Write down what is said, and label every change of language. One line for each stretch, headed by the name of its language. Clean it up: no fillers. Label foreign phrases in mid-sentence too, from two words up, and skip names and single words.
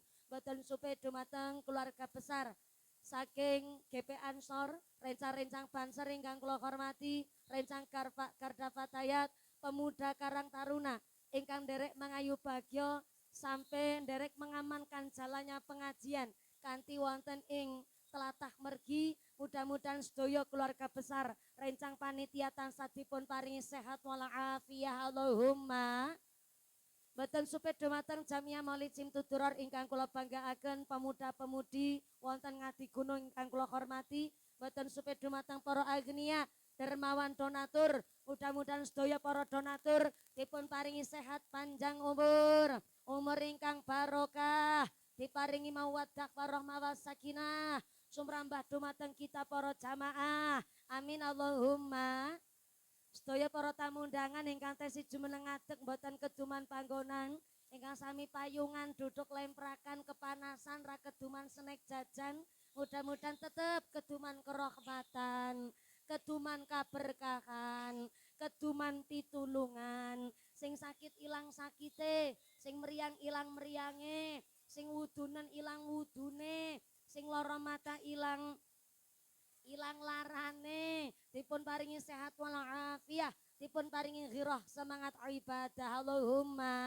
Javanese: Boten supe dumateng keluarga besar saking GP Ansor, rencang-rencang Banser ingkang kula hormati, rencang Garda Fatayat, pemuda Karang Taruna ingkang derek mangayu bagya sampai nderek
Indonesian: mengamankan jalannya pengajian
Javanese: kanthi wonten ing telatah mergi. Mudah-mudahan sedaya keluarga besar rencang panitia tansah dipun paringi sehat walafiat Allahumma. Boten supaya dumateng Jamiah Maulid Simtuduror ingkang kula banggaaken, pemuda-pemudi wonten ngadi gunung ingkang kula hormati. Boten supaya dumateng para agnia dermawan donatur, mudah-mudahan sedaya para donatur dipun paringi sehat panjang umur ingkang barokah, diparingi
Arabic: mawaddah warahmah wasakinah,
Javanese: sumrambah dumateng kita para jamaah.
Arabic: Amin Allahumma.
Javanese: Sedaya para tamu undangan ingkang tesih jumeneng ngadeg boten keduman panggonan, ingkang sami payungan duduk lemprakan kepanasan ra keduman snack jajan, mudah-mudahan tetep keduman kerahmatan, keduman kaberkahan, keduman pitulungan, sing sakit ilang sakite, sing meriang ilang meriange, sing wudunen ilang wudune, sing lara mata ilang larane, dipun paringi sehat walafiat, dipun paringi ghirah semangat ibadah Allahumma.